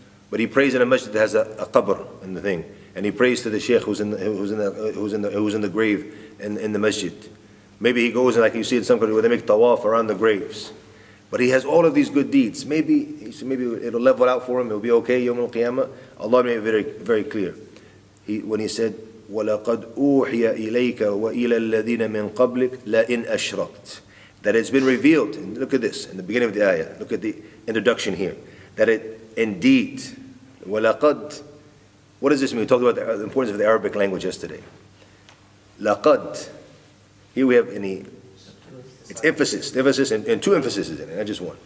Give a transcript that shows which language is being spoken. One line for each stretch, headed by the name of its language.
English: But he prays in a masjid that has a qabr in the thing, and he prays to the sheikh who's in the grave in the masjid. Maybe he goes and, like you see in some countries where they make tawaf around the graves. But he has all of these good deeds. Maybe it'll level out for him. It'll be okay. Yawm al-Qiyamah. Allah made it very, very clear. When He said,
Arabic: وَلَقَدْ أُوحِيَ إِلَيْكَ وَإِلَى الَّذِينَ مِنْ قَبْلِكَ لَإِنْ أَشْرَكْتَ.
English: That it's been revealed. And look at this in the beginning of the ayah. Look at the introduction here. That it indeed, وَلَقَدْ. What does this mean? We talked about the importance of the Arabic language yesterday.
Arabic: لَقَدْ.
English: Here we have it's emphasis. The emphasis and two emphases in it, not just one.